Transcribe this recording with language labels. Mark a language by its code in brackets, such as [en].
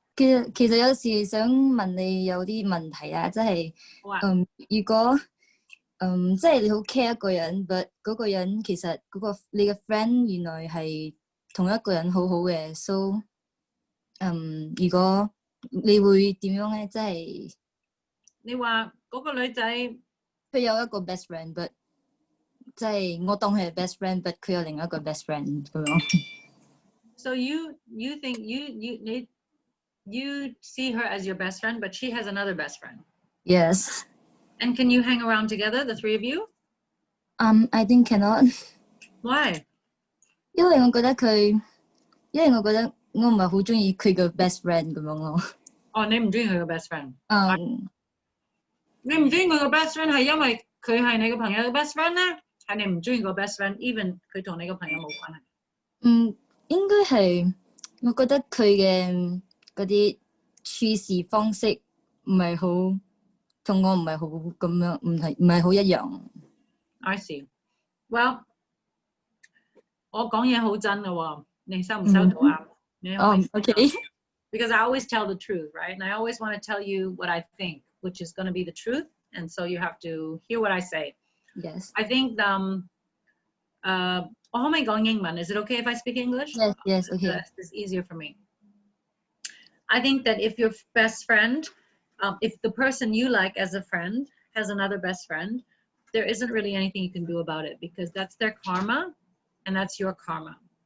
[yue] 其實有時想問你有啲問題啊，即係如果即係你好 care 一個人 ，but 嗰個人其實你嘅 friend 原來係同一個人好好嘅 ，so 如果你會點樣咧？即係你話嗰個女仔佢有一個 best friend，but 即係我當佢係 best friend，but 佢有另一個 best friend 咁樣。 [en] So you think you see her as your best friend, but she has another best friend. Yes. And can you hang around together, the three of you? I think cannot. Why? [yue] 因為我覺得我唔係好中意佢嘅 best friend 咁樣咯。哦，你唔中意佢嘅 best friend？ 你唔中意佢嘅 best friend 係因為佢係你嘅朋友嘅 best friend 咧？係你唔中意個 best friend，even 佢同你嘅朋友冇關係？應該係我覺得佢嘅嗰啲處事方式唔係好同我唔係好咁樣，唔係好一樣。 [en] I see. [yue] Well， 我講嘢好真㗎喎，你收唔收到啊？你可唔可以 [en] Okay. Because I always tell the truth, right? And I always want to tell you what I think, which is going to be the truth. And so you have to hear what I say. Yes. [yue] I think, 我可唔可以講英文? [en] Is it okay if I speak English? Yes, yes, okay. It's easier for me. I think that if your best friend, if the person you like as a friend has another best friend, there isn't really anything you can do about it because that's their karma and that's your karma.